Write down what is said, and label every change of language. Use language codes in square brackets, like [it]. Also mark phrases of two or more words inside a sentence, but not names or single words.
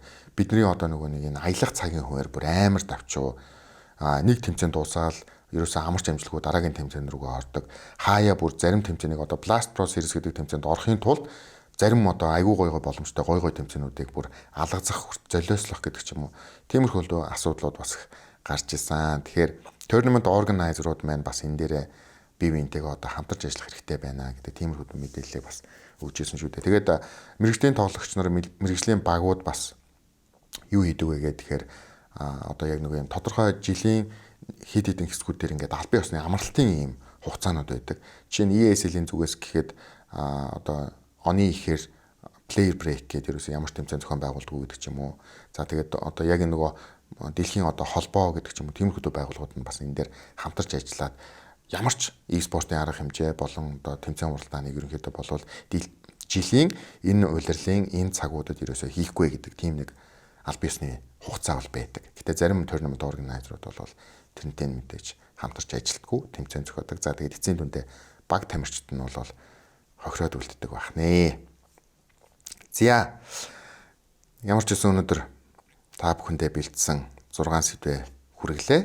[mn] Бидний одоо нөгөө нэг энэ аялах цагийн хуваар бүр амар давчуу нэг тэмцээн дуусаад ерөөсөө амарч амжилтгүй дараагийн тэмцээн рүүгээ ордог. Хаяа бүр зарим тэмцээнийг одоо Blast Pro Series гэдэг тэмцээнд орохын тулд зарим одоо айгүй гой боломжтой гой тэмцээнүүдийг бүр алгазах золиослох гэдэг ч юм уу. Тиймэрхүү асуудлууд бас гарч ирсэн. Тэгэхээр [en] tournament organizer- [mn] ууд маань бас энэ дээрээ бие биентэйгээ одоо хамтарч ажиллах хэрэгтэй байна гэдэг тиймэрхүү мэдээллийг бас өгч ирсэн шүү дээ. Тэгээд мэрэгжлийн тоглогч нар мэрэгжлийн багууд бас юу хийдэг вэ гэхээр одоо яг нэг юм тодорхой жилийн хэд хэдэн хэсгүүд дээр ингээд албан ёсны амралтын ийм хугацаанууд байдаг. Жишээ нь ESL-ийн зүгээс гэхэд одоо оны ихээр [en] player break [mn] гэдэг ерөөсөө ямар ч тэмцээн зохион байгуулдаг гэдэг ч юм уу. За тэгээд одоо яг нөгөө дэлхийн одоо холбоо гэдэг ч юм уу тиймэрхүү байгууллагууд нь бас энэ дээр хамтарч ажиллаад ямар ч e-спортын арга хэмжээ болон одоо тэмцээн уралдааныг ерөнхийдөө болвол жилийн энэ улирлын энэ цагуудад ерөөсөө хийхгүй гэдэг тийм нэг аль биесны хугацаа бол байдаг. Гэтэ зарим [en] tournament organizer- [mn] ууд бол тэрнтэй мэдээж хамтарч ажилтгүй тэмцээн зохиодог. За тэгээд эцсийн дүндээ баг тамирчид нь бол хохироод үлддэг байх нэ. За ямар ч гэсэн өнөөдөр та бүхэндээ бэлдсэн 6 сэдвээ хүргэлээ.